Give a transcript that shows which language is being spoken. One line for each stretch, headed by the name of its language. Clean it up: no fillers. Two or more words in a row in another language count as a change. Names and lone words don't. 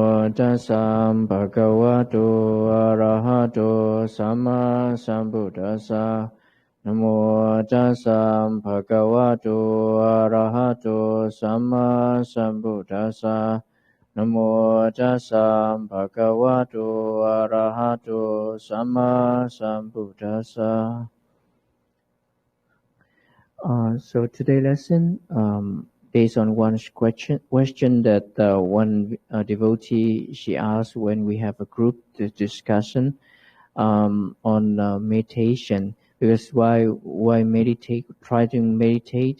Pali: Tassam bhagavato arahato sammasambuddhassa. Namo tassam bhagavato arahato sammasambuddhassa. Namo tassam bhagavato arahato sammasambuddhassa.
English: So today's lesson, based on one question that one devotee she asked when we have a group discussion on meditation. Because why meditate? Try to meditate.